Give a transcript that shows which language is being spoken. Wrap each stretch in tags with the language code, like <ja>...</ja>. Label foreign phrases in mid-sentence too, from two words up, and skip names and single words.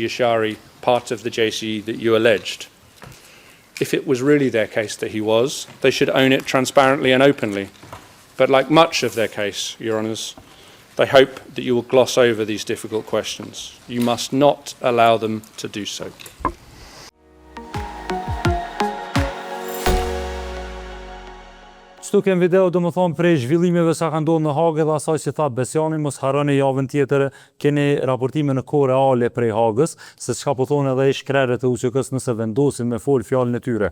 <en>Yashari part of the JCE that you alleged? If it was really their case that he was, they should own it transparently and openly. But like much of their case, Your Honours, they hope that you will gloss over these difficult questions. You must not allow them to do so.</en> <sq>Kështu kem video do më thonë prej zhvillimeve sa ka ndodhur në Hagë dhe asaj si tha Besiani, mos harroni javën tjetër keni raportime në kohë reale prej Hagës, se çka po thonë edhe shkrerët e UÇK-s nëse vendosin me fol fjalën e tyre.</sq>